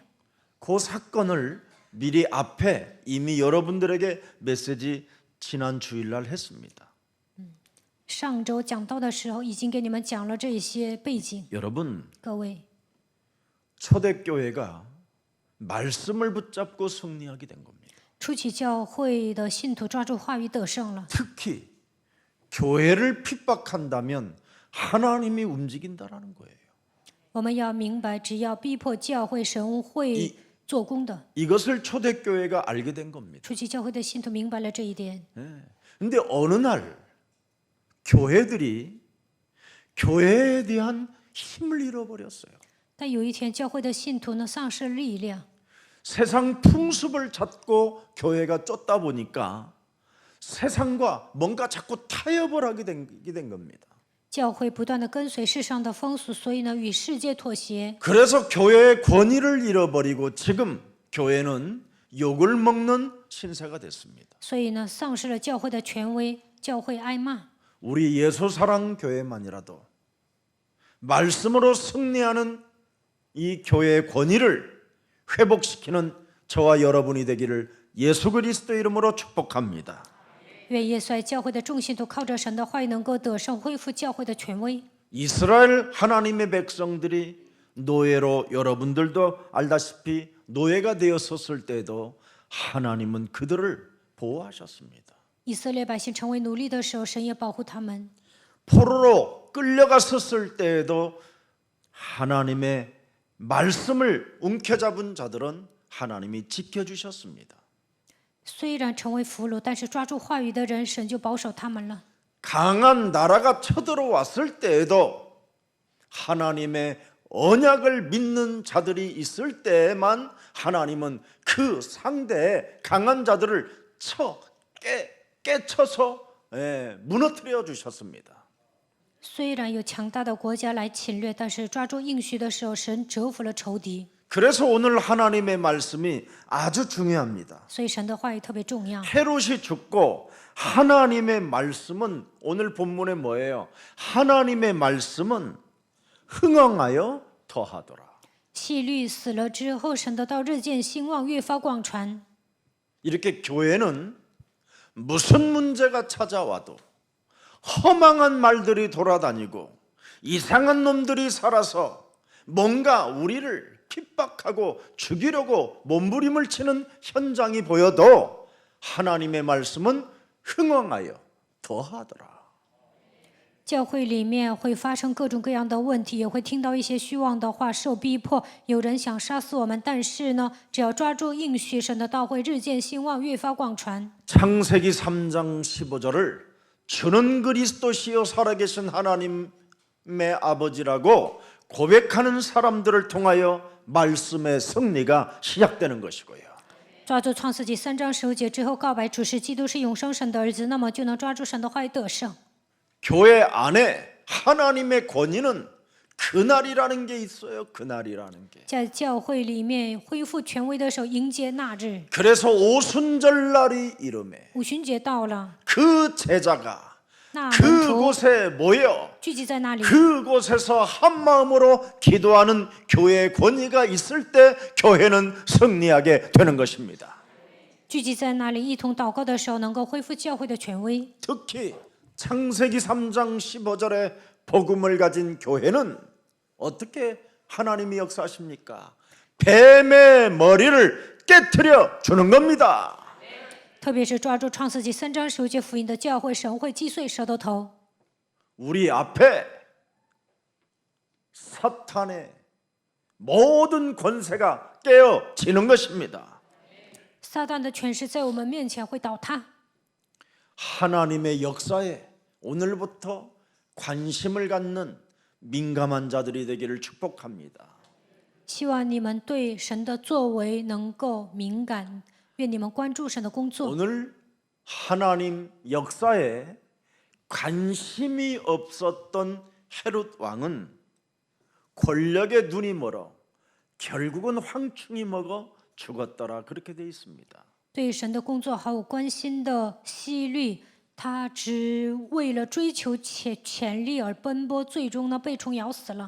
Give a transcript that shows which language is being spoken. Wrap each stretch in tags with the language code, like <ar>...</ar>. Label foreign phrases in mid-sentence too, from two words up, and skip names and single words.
<ko>그 사건을 미리 앞에 이미 여러분들에게 메시지 지난 주일날 했습니다.</ko> <zh>上周讲到的时候，已经给你们讲了这些背景。</zh> <ko>여러분,</ko> <zh>各位，</zh> <ko>초대교회가 말씀을 붙잡고 승리하게 된 겁니다.</ko> <zh>初期教会的信徒抓住话语得胜了。</zh> <ko>특히 교회를 핍박한다면 하나님이 움직인다라는 거예요.</ko> <zh>我们要明白，只要逼迫教会，神会做工的。</zh> <ko>이것을 초대교회가 알게 된 겁니다.</ko> <zh>初期教会的信徒明白了这一点。</zh> <ko>근데 어느 날 교회들이 교회에 대한 힘을 잃어버렸어요.</ko> <zh>但有一天，教会的信徒呢丧失力量，</zh> <ko>세상 풍습을 찾고 교회가 쫓다 보니까 세상과 뭔가 자꾸 타협을 하게 된 겁니다.</ko> <zh>教会不断的跟随世上的风俗，所以呢与世界妥协，</zh> <ko>그래서 교회의 권위를 잃어버리고 지금 교회는 욕을 먹는 신세가 됐습니다.</ko> <zh>所以呢丧失了教会的权威，教会挨骂。</zh> <ko>우리 예수사랑 교회만이라도 말씀으로 승리하는 이 교회의 권위를 회복시키는 저와 여러분이 되기를 예수 그리스도 이름으로 축복합니다.</ko> <zh>愿耶稣爱教会的众信徒靠着神的话语能够得胜，恢复教会的权威。</zh> <ko>이스라엘 하나님의 백성들이 노예로 여러분들도 알다시피 노예가 되었었을 때에도 하나님은 그들을 보호하셨습니다.</ko> <zh>以色列百姓成为奴隶的时候，神也保护他们。</zh> <ko>포로로 끌려갔었을 때에도 하나님의 말씀을 움켜잡은 자들은 하나님이 지켜주셨습니다.</ko> <zh>虽然成为俘虏，但是抓住话语的人，神就保守他们了。</zh> <ko>강한 나라가 쳐들어왔을 때에도 하나님의 언약을 믿는 자들이 있을 때에만 하나님은 그 상대의 강한 자들을 깨쳐서 무너뜨려 주셨습니다.</ko> <zh>虽然有强大的国家来侵略，但是抓住应许的时候，神折服了仇敌。</zh> <ko>그래서 오늘 하나님의 말씀이 아주 중요합니다.</ko> <zh>所以神的话语特别重要。</zh> <ko>헤롯이 죽고 하나님의 말씀은 오늘 본문에 뭐예요? 하나님의 말씀은 흥왕하여 더하더라.</ko> <zh>希律死了之后，神的道日渐兴旺，越发广传。</zh> <ko>이렇게 교회는 무슨 문제가 찾아와도 허망한 말들이 돌아다니고 이상한 놈들이 살아서 뭔가 우리를 핍박하고 죽이려고 몸부림을 치는 현장이 보여도 하나님의 말씀은 흥왕하여 더하더라.</ko> <zh>教会里面会发生各种各样的问题，也会听到一些虚妄的话，受逼迫，有人想杀死我们。但是呢，只要抓住应许，神的道会日渐兴旺，越发广传。</zh> <ko>창세기 3장 15절을 주는 그리스도시요 살아계신 하나님의 아버지라고 고백하는 사람들을 통하여 말씀의 승리가 시작되는 것이고요.</ko> <zh>抓住创世纪3章15节之后，告白主是基督是永生神的儿子，那么就能抓住神的话语得胜。</zh> <ko>교회 안에 하나님의 권위는 그날이라는 게 있어요. 그날이라는 게.</ko> <zh>在教会里面恢复权威的时候，迎接那日。</zh> <ko>그래서 오순절날이 이름에</ko> <zh>五旬节到了，</zh> <ko>그 제자가</ko> <zh>那门徒</zh> <ko>그곳에 모여</ko> <zh>聚集在那里，</zh> <ko>그곳에서 한 마음으로 기도하는 교회의 권위가 있을 때 교회는 승리하게 되는 것입니다.</ko> <zh>聚集在那里一同祷告的时候，能够恢复教会的权威。</zh> <ko>특히 창세기 3장 15절에 복음을 가진 교회는 어떻게 하나님이 역사하십니까? 뱀의 머리를 깨트려 주는 겁니다.</ko> <zh>特别是抓住创世纪3章15节福音的教会，神会击碎蛇的头。</zh> <ko>우리 앞에 사탄의 모든 권세가 깨어지는 것입니다.</ko> <zh>撒旦的权势在我们面前会倒塌。</zh> <ko>하나님의 역사에 오늘부터 관심을 갖는 민감한 자들이 되기를 축복합니다.</ko> <zh>希望你们对神的作为能够敏感，愿你们关注神的工作。</zh> <ko>오늘 하나님 역사에 관심이 없었던 헤롯 왕은 권력의 눈이 멀어 결국은 황충이 먹어 죽었더라 그렇게 돼 있습니다.</ko> <zh>对神的工作毫无关心的希律，他只为了追求权力而奔波，最终呢被虫咬死了。</zh>